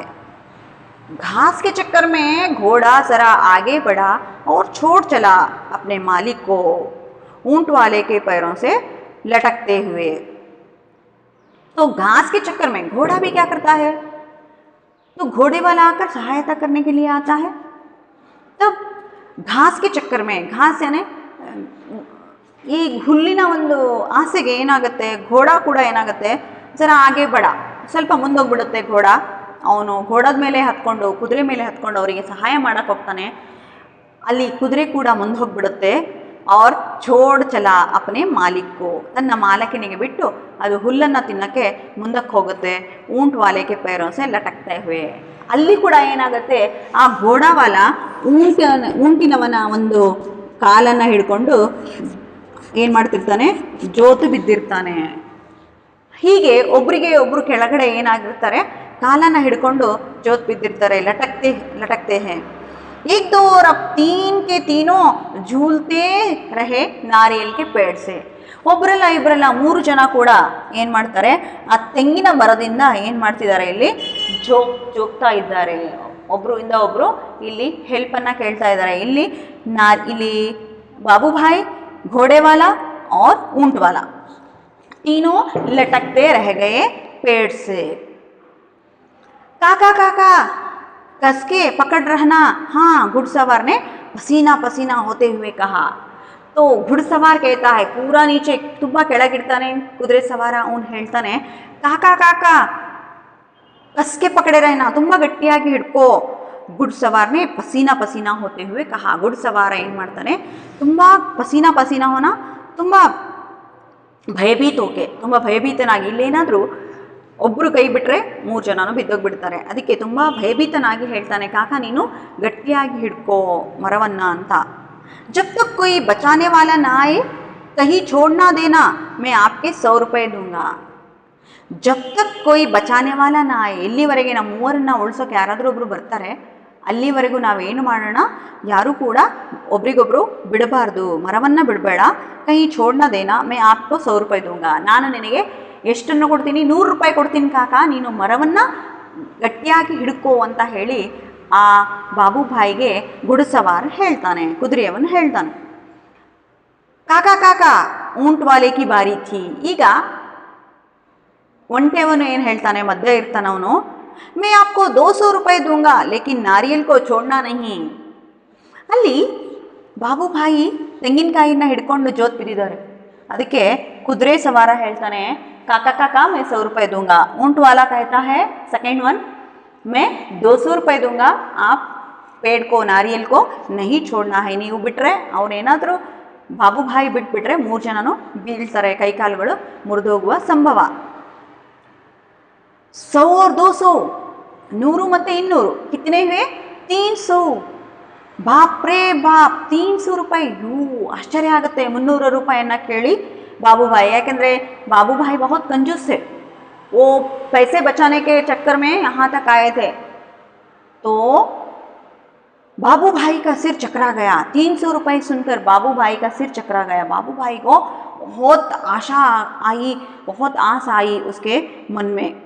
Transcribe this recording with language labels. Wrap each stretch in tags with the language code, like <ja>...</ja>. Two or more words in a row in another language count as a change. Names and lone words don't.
<hi>घास के चक्कर में घोड़ा जरा आगे बढ़ा और छोड़ चला अपने मालिक को ऊंट वाले के पैरों से लटकते हुए. तो घास के चक्कर में घोड़ा भी क्या करता है? तो घोड़े वाला आकर सहायता करने के लिए आता है. तब घास के चक्कर में, घास यानी</hi> <kn>ಈ ಹುಲ್ಲಿನ ಒಂದು ಆಸೆಗೆ ಏನಾಗುತ್ತೆ, ಘೋಡ ಕೂಡ ಏನಾಗುತ್ತೆ,</kn> <hi>ज़रा आगे बढ़ा,</hi> <kn>ಸ್ವಲ್ಪ ಮುಂದೋಗ್ಬಿಡುತ್ತೆ ಘೋಡ. ಅವನು ಘೋಡದ ಮೇಲೆ ಹತ್ಕೊಂಡು, ಕುದುರೆ ಮೇಲೆ ಹತ್ಕೊಂಡು ಅವರಿಗೆ ಸಹಾಯ ಮಾಡಕ್ಕೆ ಹೋಗ್ತಾನೆ. ಅಲ್ಲಿ ಕುದುರೆ ಕೂಡ ಮುಂದೆ ಹೋಗ್ಬಿಡುತ್ತೆ.</kn> <hi>और छोड़ चला अपने मालिक को.</hi> <kn>ತನ್ನ ಮಾಲಕನಿಗೆ ಬಿಟ್ಟು ಅದು ಹುಲ್ಲನ್ನು ತಿನ್ನಕ್ಕೆ ಮುಂದಕ್ಕೆ ಹೋಗುತ್ತೆ.</kn> <hi>ऊंट वाले के पैरों से लटकते हुए.</hi> <kn>ಅಲ್ಲಿ ಕೂಡ ಏನಾಗುತ್ತೆ, ಆ ಘೋಡಾವಾಲ ಊಂಟಿನವನ ಒಂದು ಕಾಲನ್ನು ಹಿಡ್ಕೊಂಡು ಏನು ಮಾಡ್ತಿರ್ತಾನೆ, ಜೋತು ಬಿದ್ದಿರ್ತಾನೆ. ಹೀಗೆ ಒಬ್ಬರಿಗೆ ಒಬ್ಬರು ಕೆಳಗಡೆ ಏನಾಗಿರ್ತಾರೆ, ಕಾಲನ್ನು ಹಿಡ್ಕೊಂಡು ಜೋತು ಬಿದ್ದಿರ್ತಾರೆ.</kn> <hi>लटकते हैं. एक दो और अब 3 के तीनों झूलते रहे नारियल के पेड़ से.</hi> <kn>ಒಬ್ಬರಲ್ಲ ಇಬ್ಬರಲ್ಲ 3 ಜನ ಕೂಡ ಏನು ಮಾಡ್ತಾರೆ, ಆ ತೆಂಗಿನ ಮರದಿಂದ ಏನು ಮಾಡ್ತಿದ್ದಾರೆ, ಇಲ್ಲಿ ಜೋಗ್ತಾ ಇದ್ದಾರೆ. ಒಬ್ಬರಿಂದ ಒಬ್ಬರು ಇಲ್ಲಿ ಹೆಲ್ಪನ್ನು ಕೇಳ್ತಾ ಇದ್ದಾರೆ. ಇಲ್ಲಿ ಬಾಬುಭಾಯಿ,</kn> <hi>घोड़े वाला और ऊंट वाला तीनों लटकते रह गए पेड़ से. काका काका कस के पकड़ रहना. हाँ, घुड़सवार ने पसीना पसीना होते हुए कहा. तो घुड़सवार कहता है, पूरा नीचे</hi> <kn>ತುಂಬ ಕೆಳಗಿಡ್ತಾನೆ ಕುದುರೆ ಸವಾರ. ಅವನು ಹೇಳ್ತಾನೆ,</kn> <hi>काका काका कस के पकड़े</hi> <kn>रहना, ತುಂಬ ಗಟ್ಟಿಯಾಗಿ ಹಿಡ್ಕೋ.</kn> <hi>घुड़सवार ने पसीना पसीना होते हुए कहा.</hi> <kn>घुड़सवार ಏನು ಮಾಡ್ತಾನೆ, ತುಂಬ</kn> <hi>पसीना पसीना होना,</hi> <kn>ತುಂಬ ಭಯಭೀತೋಕೆ, ತುಂಬ ಭಯಭೀತನಾಗಿ. ಇಲ್ಲೇನಾದರೂ ಒಬ್ಬರು ಕೈ ಬಿಟ್ಟರೆ 3 ಜನನೂ ಬಿದ್ದೋಗ್ಬಿಡ್ತಾರೆ. ಅದಕ್ಕೆ ತುಂಬ ಭಯಭೀತನಾಗಿ ಹೇಳ್ತಾನೆ, ಕಾಕ ನೀನು ಗಟ್ಟಿಯಾಗಿ ಹಿಡ್ಕೋ ಮರವನ್ನು ಅಂತ.</kn> <hi>जब तक कोई बचाने वाला ना आए कहीं छोड़ना देना, मैं आपके 100 रुपये दूंगा. जब तक कोई बचाने वाला ना आए,</hi> <kn>ಇಲ್ಲಿವರೆಗೆ ನಮ್ಮ ಮೂವರನ್ನ ಉಳಿಸೋಕೆ ಯಾರಾದರೂ ಒಬ್ಬರು ಬರ್ತಾರೆ, ಅಲ್ಲಿವರೆಗೂ ನಾವೇನು ಮಾಡೋಣ, ಯಾರೂ ಕೂಡ ಒಬ್ರಿಗೊಬ್ರು ಬಿಡಬಾರ್ದು, ಮರವನ್ನು ಬಿಡಬೇಡ. ಕೈ</kn> <hi>छोड़ना देना, मैं आपको 100 रुपये दूंगा,</hi> <kn>ನಾನು ನಿನಗೆ ಎಷ್ಟನ್ನು ಕೊಡ್ತೀನಿ, 100 ರೂಪಾಯಿ ಕೊಡ್ತೀನಿ ಕಾಕ, ನೀನು ಮರವನ್ನು ಗಟ್ಟಿಯಾಗಿ ಹಿಡ್ಕೋ ಅಂತ ಹೇಳಿ ಆ ಬಾಬುಭಾಯಿಗೆ ಗುಡ್ಸವಾರ್ ಹೇಳ್ತಾನೆ, ಕುದುರೆಯವನು ಹೇಳ್ತಾನೆ.</kn> <hi>काका काका ऊंट वाले की बारी थी.</hi> <kn>ಈಗ ಒಂಟೆಯವನು ಏನು ಹೇಳ್ತಾನೆ, ಮಧ್ಯೆ ಇರ್ತಾನವನು,</kn> <hi>मैं आपको 200 रुपये दूंगा लेकिन नारियल को छोड़ना नहीं.</hi> <kn>ಅಲ್ಲಿ ಬಾಬುಭಾಯಿ ತೆಂಗಿನಕಾಯಿನ ಹಿಡ್ಕೊಂಡು ಜೋತ್ ಬಿದ್ದಿದ್ದಾರೆ. ಅದಕ್ಕೆ ಕುದುರೆ ಸವಾರ ಹೇಳ್ತಾನೆ, ಕಾಕಾ ಕಾಕಾ</kn> <hi>मैं 100 रुपये दूंगा. ऊंट वाला कहता है</hi> <en>second one,</en> <hi>मैं 200 रुपये दूंगा, आप पेड़ को नारियल को नहीं छोड़ना है.</hi> <kn>ನೀವು ಬಿಟ್ಟರೆ, ಅವನೇನಾದರೂ ಬಾಬುಭಾಯಿ ಬಿಟ್ಬಿಟ್ರೆ 3 ಜನನೂ ಬೀಳ್ತಾರೆ, ಕೈಕಾಲುಗಳು ಮುರಿದೋಗುವ ಸಂಭವ.</kn> <hi>100 और 200, 100 ಮತ್ತು 200 कितने हुए, 300. बाप रे बाप, 300 ರೂಪಾಯಿ.</hi> <kn>ಆಶ್ಚರ್ಯ ಆಗುತ್ತೆ 300 ರೂಪಾಯಿಯನ್ನು ಕೇಳಿ ಬಾಬುಭಾಯಿ.</kn> <hi>ಯಾಕೆಂದರೆ ಬಾಬುಭಾई बहुत कंजूस थे, वो पैसे बचाने के चक्कर में यहाँ तक आए थे. तो बाबूभाई का सिर चकरा गया. 300 रुपये सुनकर बाबूभाई का सिर चकरा गया. बाबूभाई को बहुत आशा आई, बहुत आस आई उसके मन में.</hi>